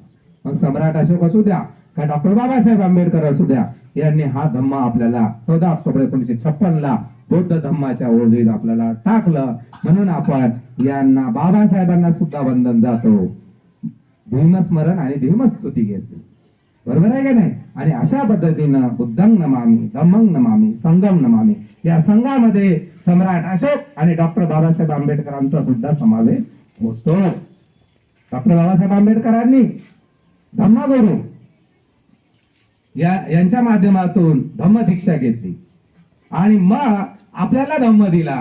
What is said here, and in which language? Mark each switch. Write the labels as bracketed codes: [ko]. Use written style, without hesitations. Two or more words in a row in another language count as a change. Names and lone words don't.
[mr] मग सम्राट अशोक असू द्या का डॉक्टर बाबासाहेब आंबेडकर असू द्या, यांनी हा धम्म आपल्याला 14 ऑक्टोबर 1956 ला बौद्ध धम्माच्या ओळीत आपल्याला टाकलं. म्हणून आपण यांना, बाबासाहेबांना सुद्धा वंदन जातो, भीमस्मरण आणि भीमस्तुती घेतली. बरोबर आहे का नाही? आणि अशा पद्धतीनं [pi] बुद्धं नमामि, धम्मं नमामि, संघं नमामि [mr] या संघामध्ये सम्राट अशोक आणि डॉक्टर बाबासाहेब आंबेडकरांचा सुद्धा समावेश होतो. डॉक्टर बाबासाहेब आंबेडकरांनी धम्मगुरू यांच्या माध्यमातून धम्म दीक्षा घेतली आणि मग आपल्याला धम्म दिला.